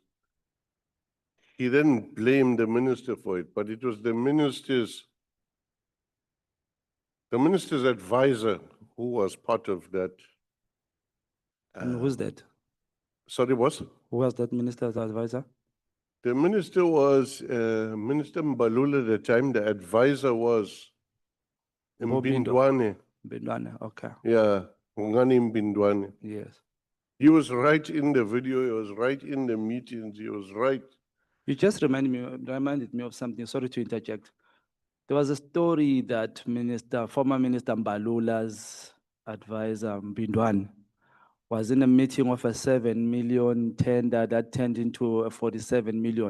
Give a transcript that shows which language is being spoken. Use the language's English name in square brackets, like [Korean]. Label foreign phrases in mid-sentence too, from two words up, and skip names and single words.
[English] He then blamed the minister for it, but it was the minister's advisor who was part of that. And who's that? Sorry, boss? Who was that minister's advisor? The minister was Minister Mbalula at the time. The advisor was Mbobindo. Mbindwane. Bindwane, okay. Yeah, Ngani Mbindwane. Yes. He was right in the video. He was right in the meetings. He was right. You just reminded me of something. Sorry to interject. There was a story that former Minister Mbalula's advisor, Mbindwane, was in a meeting of a 7 million tender that turned into a 47 million.